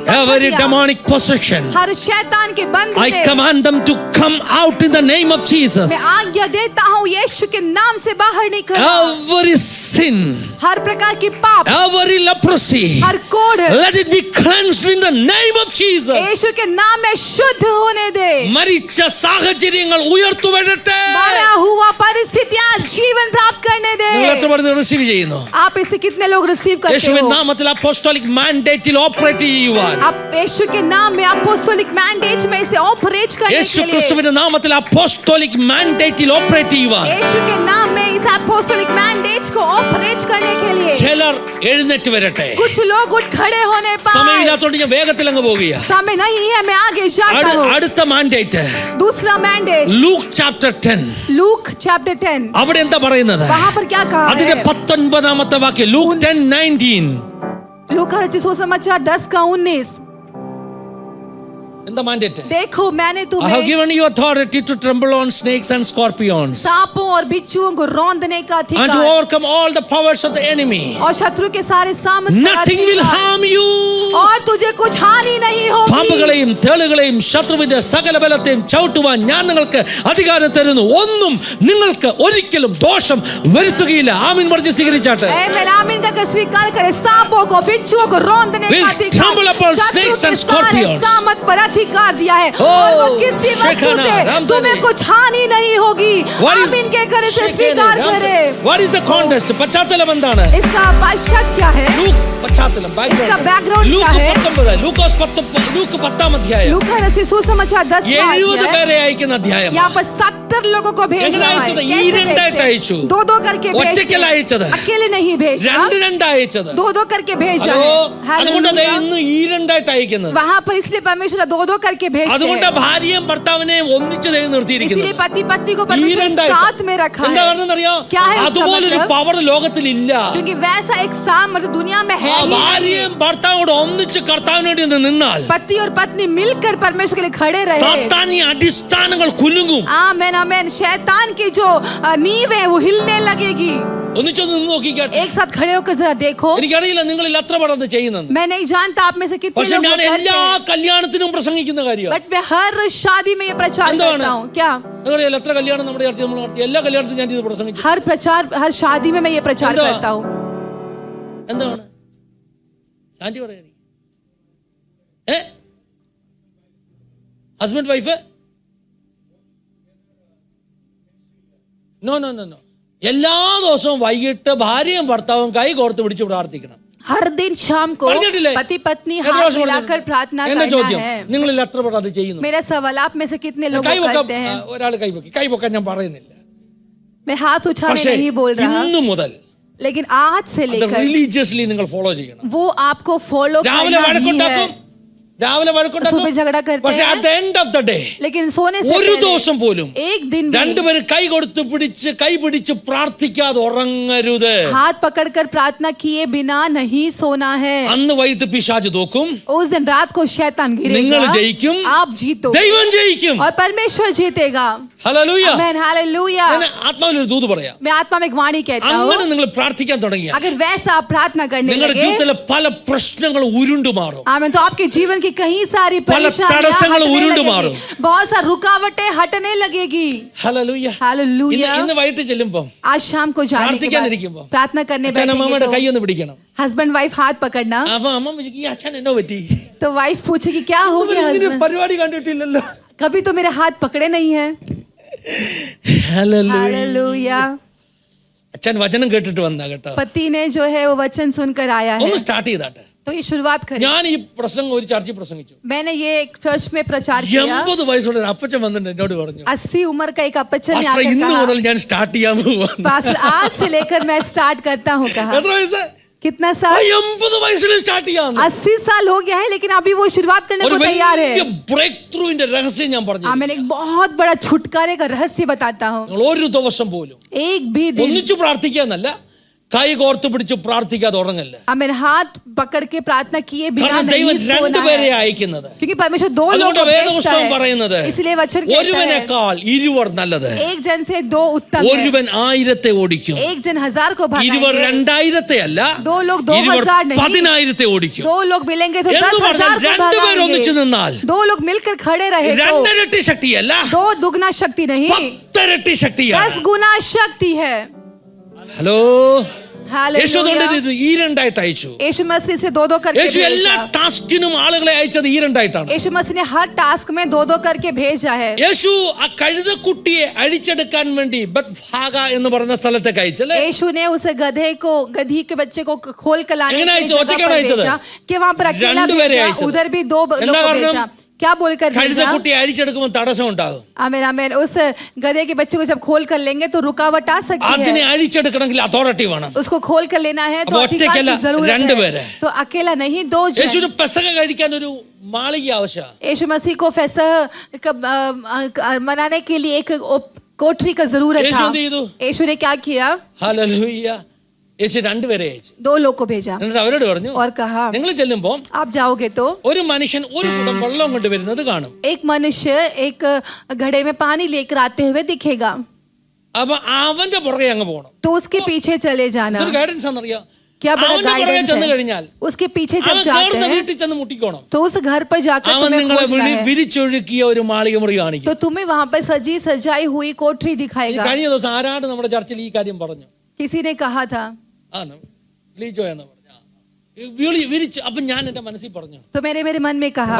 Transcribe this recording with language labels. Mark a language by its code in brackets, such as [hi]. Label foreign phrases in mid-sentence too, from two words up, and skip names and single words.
[en] every [hi] पत्थरियां, [en] demonic possession, [hi] हर शैतान के बंद [en] I [hi] से [en] command them to come out in the name of Jesus. [hi] मैं आज्ञा देता हूँ यीशु के नाम से बाहर निकल। [en] Every sin, [hi] हर प्रकार की पाप, [en] every leprosy, [hi] हर कोढ़ [en] let it be cleansed in the name of Jesus. [hi] यीशु के नाम में शुद्ध होने दे। [ml] മരിച്ച സാഹചര്യങ്ങൾ ഉയർത്തുവരട്ടെ. [hi] मरा हुआ परिस्थितियां जीवन प्राप्त करने दे। [ml] നിങ്ങൾ എത്ര പേർ റിസീവ് ചെയ്യുന്നു? [hi] आप इसे कितने लोग रिसीव करते [ml] യേശുവിൻ [hi] हो? [ml] നാമത്തിൽ [en] apostolic mandate-il operate [ml] ചെയ്യുവാൻ, [hi] आप यीशु के नाम में [en] apostolic mandate [hi] में इसे ऑपरेट करने [ml] യേശു [hi] के लिए, [ml] ക്രിസ്തുവിന്റെ നാമത്തിൽ [en] apostolic mandate-il operate [ml] ചെയ്യുവാൻ [hi] यीशु के नाम में इस [en] apostolic mandate [hi] को ऑपरेट करने के लिए [ml] ചിലർ എഴുന്നേറ്റ് വരട്ടെ. [hi] कुछ लोग उठ खड़े होने पाए। [ml] സമയമില്ലാത്തോണ്ട് ഞാൻ വേഗത്തിൽ അങ്ങ് പോകുക. [hi] समय नहीं है, मैं आगे जाता हूँ। [ml] അടുത്ത മാൻഡേറ്റ് [hi] दूसरा मैंडेट [ml] ലൂക്ക് ചാപ്റ്റർ 10. [hi] लूक चैप्टर 10, [ml] അവിടെ എന്താ പറയുന്നത്? [hi] वहां पर क्या कहा [ml] അതിന്റെ [hi] है? [ml] 19ാമത്തെ വാക്യം, ലൂക്ക് 10:19. [hi] लूका रचित सुसमाचार 10 का 19। [ml] എന്താ മാൻഡേറ്റ്? [hi] देखो मैंने [en] I have [hi] तुम्हें [en] given you authority to tremble on snakes and scorpions [hi] सांपों और बिच्छुओं को रौंदने का [en] and to [hi] अधिकार [en] overcome all the powers of the enemy. [hi] और शत्रु के सारे सामर्थ्य का [en] Nothing will [hi] अधिकार। [en] harm you. [hi] और तुझे कुछ हानि नहीं होगी। [ml] പാമ്പുകളെയും തേളുകളെയും ശത്രുവിന്റെ സകല ബലത്തെയും ചവിട്ടുവാൻ ഞാൻ നിങ്ങൾക്ക് അധികാരം തരുന്നു. ഒന്നും നിങ്ങൾക്ക് ഒരിക്കലും ദോഷം വരുത്തുകയില്ല. ആമീൻ പറഞ്ഞ് സ്വീകരിച്ചാട്ടെ. [hi] आमीन आमीन का स्वीकार करे। सांपों को बिच्छुओं को रौंदने [en] Will [hi] का अधिकार [en] tremble upon [hi] शत्रु [en] snakes and [hi] के सारे [en] scorpions. [hi] सामर्थ पर अधिकार दिया है Oh, और वो किसी वस्तु शेखना, से रामधनी। तुम्हें कुछ हानि नहीं होगी। [en] What is- [hi] आमीन के करे से स्वीकार करे। [en] What is the context? [ml] പശ്ചാത്തലം എന്താണ്? [hi] इसका पश्चात क्या है? [ml] ലൂക്ക് പശ്ചാത്തലം [hi] इसका background क्या है? [ml] ലൂക്കോസ് 10 അധ്യായം [hi] लूका रसी सुसमाचार 10 [ml] 70 പേരെ അയക്കുന്ന അധ്യായം. [hi] यहाँ पर 70 लोगों को भेज [ml] എങ്ങനെ [hi] रहा है। [ml] അയച്ചത്? [hi] कैसे [ml] ഈ രണ്ടായിട്ട് [hi] भेजते? [ml] അയച്ചു. [hi] दो करके [ml] ഒറ്റയ്ക്കല്ല അയച്ചത്. [hi] अकेले नहीं भेजा, [ml] രണ്ട് അയച്ചത്. [hi] दो करके भेजा [ml] ഹലോ, [hi] है। [ml] അതുകൊണ്ട് [hi] हालेलुया। [ml] ഇന്ന് ഈ രണ്ടായിട്ട് അയക്കുന്നത്. [hi] वहाँ पर इसलिए परमेश्वर दो करके भेजते [ml] അതുകൊണ്ട് [hi] हैं। [ml] ഭാര്യയും ഭർത്താവിനെയും ഒന്നിച്ച് [hi] इसलिए [ml] നിർത്തിയിരിക്കുന്നത്. [hi] पति पत्नी को [ml] ഈ [hi] परमेश्वर [ml] രണ്ടായിട്ട്. [hi] साथ में रखा [ml] എന്താ [hi] है [ml] പറഞ്ഞറിയോ? [hi] क्या है इसका [ml] അതുപോലൊരു [hi] मतलब? [ml] പവർ ലോകത്തിലില്ല. [hi] क्योंकि वैसा एक सामर्थ दुनिया में है [ml] ആ [hi] ही नहीं। [ml] ഭാര്യയും ഭർത്താവോട് ഒന്നിച്ച് കർത്താവിന് വേണ്ടി ഒന്ന് നിന്നാൽ [hi] पति और पत्नी मिलकर परमेश्वर के लिए खड़े रहे। [ml] സാത്താന്യ അടിസ്ഥാനങ്ങൾ കുലുങ്ങും. [hi] आमेन आमेन। शैतान की जो नींव है वो हिलने लगेगी। [ml] ഒന്നിച്ചൊന്ന് നിന്ന് നോക്കിക്കാട്ടെ. [hi] एक साथ खड़े होकर जरा देखो। [ml] എനിക്കറിയില്ല നിങ്ങളിൽ എത്ര പേരത് ചെയ്യുന്നത്. [hi] मैं नहीं जानता आप में से कितने [ml] പക്ഷെ [hi] लोग [ml] ഞാൻ [hi] करते [ml] എല്ലാ [hi] हैं, [ml] കല്യാണത്തിനും പ്രസംഗിക്കുന്ന കാര്യമാണ്. [hi] बट मैं हर शादी में ये प्रचार [ml] എന്താണ്? [hi] करता हूँ। क्या [ml] നിങ്ങൾക്കറിയാലോ എത്ര കല്യാണം നമ്മുടെ ചർച്ച നമ്മൾ നടത്തി? എല്ലാ കല്യാണത്തിനും ഞാൻ ഇത് പ്രസംഗിച്ചു. [hi] हर प्रचार हर शादी में मैं ये प्रचार [ml] എന്താ? [hi] करता हूँ। [ml] എന്താണ് ശാന്തി പറയാ? [en] husband wife no no no no [ml] എല്ലാ ദിവസവും വൈകിട്ട് ഭാര്യയും ഭർത്താവും കൈ കോർത്ത് പിടിച്ച് പ്രാർത്ഥിക്കണം. [hi] हर दिन शाम को [ml] പറഞ്ഞിട്ടില്ലേ? [hi] पति पत्नी [ml] എത്ര [hi] हाथ [ml] പ്രാവശ്യം [hi] मिलाकर [ml] പറഞ്ഞിട്ടുണ്ട്? [hi] प्रार्थना [ml] എന്റെ [hi] करना [ml] ചോദ്യം, [hi] है। [ml] നിങ്ങളിൽ എത്ര പേർ അത് ചെയ്യുന്നു? [hi] मेरा सवाल आप में से कितने लोग [ml] കൈവക്കാൻ [hi] करते हैं? [ml] ഒരാൾ കൈവക്കാൻ ഞാൻ പറയുന്നില്ല. [hi] मैं हाथ उठाने [ml] പക്ഷേ [hi] नहीं बोल रहा, [ml] ഇന്നു മുതൽ [hi] लेकिन आज से [ml] അത് [hi] लेकर [ml] റിലീജിയസ്ലി നിങ്ങൾ ഫോളോ ചെയ്യണം. [hi] वो आपको फॉलो [ml] രാവിലെ [hi] करना ही [ml] വഴക്കുണ്ടാക്കും, [hi] है। [ml] രാവിലെ വഴക്കുണ്ടാക്കും. [hi] सुबह झगड़ा करते [ml] പക്ഷെ [hi] हैं, [en] at the end of the day [hi] लेकिन सोने से [ml] ഒരു [hi] पहले [ml] ദിവസം പോലും [hi] एक दिन भी [ml] രണ്ടുപേരും കൈ കൊടുത്ത് കൈ പിടിച്ച് പ്രാർത്ഥിക്കാതെ ഉറങ്ങരുത്. [hi] हाथ पकड़कर प्रार्थना किए बिना नहीं सोना है। [ml] അന്ന് വൈകിട്ട് പിശാച് തോക്കും, [hi] उस दिन रात को शैतान [ml] നിങ്ങൾ [hi] गिरेगा, [ml] ജയിക്കും, [hi] आप जीतो [ml] ദൈവം ജയിക്കും. [hi] और परमेश्वर जीतेगा। [ml] ഹല്ലേലൂയ. [hi] आमेन हालेलुया। [ml] ഞാൻ ആത്മാവിൽ ഒരു ദൂത് പറയാം. [hi] मैं आत्मा में एक वाणी कहता [ml] അങ്ങനെ [hi] हूँ, [ml] നിങ്ങൾ പ്രാർത്ഥിക്കാൻ തുടങ്ങിയ [hi] अगर वैसा आप प्रार्थना करने [ml] നിങ്ങളുടെ [hi] लगे, [ml] ജീവിതത്തിലെ പല പ്രശ്നങ്ങൾ ഉരുണ്ടു മാറും. [hi] आमेन, तो आपके जीवन की कई सारी [ml] പല [hi] परेशानियां [ml] തടസ്സങ്ങൾ [hi] हटने [ml] ഉരുണ്ടു [hi] लगेगी। [ml] മാറും. [hi] बहुत सारी रुकावटें हटने लगेगी। [ml] ഹല്ലേലൂയ. [hi] हालेलुया। [ml] ഇന്ന് വൈകിട്ട് ചെല്ലുമ്പോൾ [hi] आज शाम को जाने के [ml] പ്രാർത്ഥിക്കാനിരിക്കുമ്പോൾ [hi] बाद प्रार्थना करने [ml] അച്ഛനമ്മയുടെ കൈ [hi] बैठेंगे [ml] ഒന്ന് പിടിക്കണം. [hi] तो [en] husband wife [hi] हाथ पकड़ना, [ml] അപ്പൊ അമ്മ വിചാരിക്കും, ഈ അച്ഛൻ എന്നോ പറ്റി? [hi] तो वाइफ पूछेगी क्या हो गया husband? [ml] പരിപാടി കണ്ടിട്ടില്ലല്ലോ. [hi] कभी तो मेरे हाथ पकड़े नहीं है। [ml] ഹല്ലേലൂയ. [hi] हालेलुया। [ml] അച്ഛൻ വചനം കേട്ടിട്ട് വന്നാ കേട്ടോ. [hi] पति ने जो है वो वचन सुनकर आया है, [ml] ഒന്ന് സ്റ്റാർട്ട് ചെയ്താട്ടെ. [hi] तो ये शुरुआत करें। [ml] ഞാൻ ഈ പ്രസംഗം ഒരു ചർച്ചിൽ പ്രസംഗിച്ചു. [hi] मैंने ये एक चर्च में प्रचार किया। [ml] 80 വയസ്സുള്ള ഒരു അപ്പച്ചൻ വന്നിട്ട് എന്നോട് പറഞ്ഞു, [hi] 80 उम्र का एक अपचन ने [ml] പാസ്റ്റർ [hi] आकर [ml] ഇന്ന് [hi] कहा, [ml] മുതൽ ഞാൻ സ്റ്റാർട്ട് ചെയ്യാൻ പോവാണ്. [hi] पास्टर आज से लेकर मैं स्टार्ट करता हूँ। कहा [ml] എത്ര വയസ്സ്? [hi] कितना साल? [ml] 80 വയസ്സിൽ സ്റ്റാർട്ട് ചെയ്യാൻ. [hi] 80 साल हो गया है, लेकिन अभी वो शुरुआत करने [ml] ഒരു [hi] को तैयार [ml] വലിയ [hi] है। [en] break throughinte [ml] രഹസ്യം ഞാൻ പറഞ്ഞു. [hi] मैंने एक बहुत बड़ा छुटकारे का रहस्य बताता हूँ। [ml] നിങ്ങൾ ഒരു ദിവസം പോലും [hi] एक भी दिन [ml] ഒന്നിച്ചു പ്രാർത്ഥിക്കാന്നല്ല, കൈ കോർത്ത് പിടിച്ച് പ്രാർത്ഥിക്കാതെ ഉറങ്ങല്ല. [hi] हमें हाथ पकड़ के प्रार्थना किए बिना [ml] കാരണം [hi] नहीं [ml] ദൈവം [hi] सोना [ml] രണ്ടുപേരെ [hi] है, [ml] അയക്കുന്നത്. [hi] क्योंकि परमेश्वर दो लोगों [ml] അതുകൊണ്ട് [hi] को भेजता [ml] വേദപുസ്തകം [hi] है। [ml] പറയുന്നത് [hi] इसलिए वचन कहता है, [ml] ഒരുവനേക്കാൾ ഇരുവർ നല്ലത്. [hi] एक जन से दो उत्तम है। [ml] ഒരുവൻ 1000 ഓടിക്കും, [hi] एक जन 1000 को [ml] ഇരുവർ [hi] भगाएंगे, [ml] 2000 അല്ല, [hi] दो लोग [ml] 2000 [hi] 2000 नहीं, [ml] 10,000 ഓടിക്കും. [hi] दो लोग मिलेंगे तो [ml] എന്ന് [hi] 10,000 [ml] പറഞ്ഞാൽ [hi] को [ml] രണ്ടുപേർ ഒന്നിച്ചു [hi] भगाएंगे। [ml] നിന്നാൽ [hi] दो लोग मिलकर खड़े रहे तो [ml] രണ്ടിരട്ടി ശക്തിയല്ല, [hi] दो दुगना शक्ति नहीं, [ml] 10 ഇരട്ടി ശക്തിയാണ്. [hi] 10 गुना शक्ति है। [ml] ഹലോ, യേശു [hi] हालेलुया। [ml] അതുകൊണ്ട് ഈ രണ്ടായിട്ട് അയച്ചു. [hi] यीशु मसीह से दो करके [ml] യേശു എല്ലാ [hi] भेजा। [ml] ടാസ്കിനും ആളുകളെ അയച്ചത് ഈ രണ്ടായിട്ടാണ്. [hi] यीशु मसीह ने हर टास्क में दो करके भेजा है। [ml] യേശു ആ കഴുതക്കുട്ടിയെ അഴിച്ചെടുക്കാൻ വേണ്ടി ബത്ഭാഗ എന്ന് പറയുന്ന സ്ഥലത്തേക്ക് അയച്ചല്ലേ. [hi] यीशु ने उस गधी के बच्चे को खोल कर लाने [ml] എങ്ങനെ [hi] के लिए [ml] അയച്ചു? [hi] जगह [ml] ഒറ്റയ്ക്കാണ് [hi] पर [ml] അയച്ചത്? [hi] भेजा, कि वहां पर अकेला [ml] രണ്ടുപേരെ [hi] भेजा, [ml] അയച്ചത്. [hi] उधर भी दो लोग [ml] എന്താ [hi] को [ml] കാരണം? [hi] भेजा। क्या बोलकर भेजा? [ml] കഴുതക്കുട്ടിയെ അഴിച്ചെടുക്കുമ്പോൾ തടസ്സം ഉണ്ടാകും. [hi] आमीन आमीन। उस गधे के बच्चे को जब खोल कर लेंगे तो रुकावट आ सकती [ml] അതിനെ [hi] है। [ml] അഴിച്ചെടുക്കണമെങ്കിൽ അതോറിറ്റി വേണം. [hi] उसको खोल कर लेना है तो अब अधिकार [ml] ഒറ്റയ്ക്കല്ല, [hi] की जरूरत [ml] രണ്ടുപേരെ. [hi] है। तो अकेला नहीं, दो जन। [ml] യേശുവിന് പെസക കഴിക്കാൻ ഒരു മാളിക ആവശ്യമാണ്. [hi] यीशु मसीह को फैसह मनाने के लिए एक कोठरी का जरूरत यीशु था। ने दो। यीशु ने क्या किया? [ml] ഹല്ലേലൂയ. യേശു രണ്ടുപേരെ അയച്ചു. [hi] 2 लोग को भेजा [ml] എന്നിട്ട് അവരോട് പറഞ്ഞു, [hi] और कहा [ml] നിങ്ങൾ ചെല്ലുമ്പോൾ [hi] आप जाओगे तो [ml] ഒരു മനുഷ്യൻ ഒരു കുടം വെള്ളം കൊണ്ടുവരുന്നത് കാണും. [hi] एक मनुष्य एक घड़े में पानी लेकर आते हुए दिखेगा, [ml] അപ്പൊ അവന്റെ പുറകെ അങ്ങ് പോകണം. [hi] तो उसके पीछे चले जाना. [ml] ഇതൊരു ഗൈഡൻസ് ആണെന്നറിയാം. [hi] क्या बड़ा [ml] അവന്റെ പുറകെ [hi] गाइडेंस [ml] ചെന്ന് [hi] है. [ml] കഴിഞ്ഞാൽ [hi] उसके पीछे [ml] അവൻ [hi] जब जाते [ml] കയറുന്ന [hi] हैं [ml] വീട്ടിൽ ചെന്ന് മുട്ടിക്കോണം. [hi] तो उस घर पर जाकर [ml] അവൻ [hi] तुम्हें [ml] നിങ്ങളെ [hi] खोजना है, [ml] വിരിച്ചൊഴുക്കിയ ഒരു മാളിക മുറി കാണിക്കും. [hi] तो तुम्हें वहां पर सजी सजाई हुई कोठरी [ml] ഈ [hi] दिखाएगा. [ml] കഴിഞ്ഞ ദിവസം ആരാണ്ട് നമ്മുടെ ചർച്ചിൽ ഈ കാര്യം പറഞ്ഞു. [hi] किसी ने कहा था, [ml] ലീജോയാണ് പറഞ്ഞു. വിരിച്ചു. അപ്പൊ ഞാൻ എന്റെ മനസ്സിൽ പറഞ്ഞു, [hi] तो मेरे मन में कहा,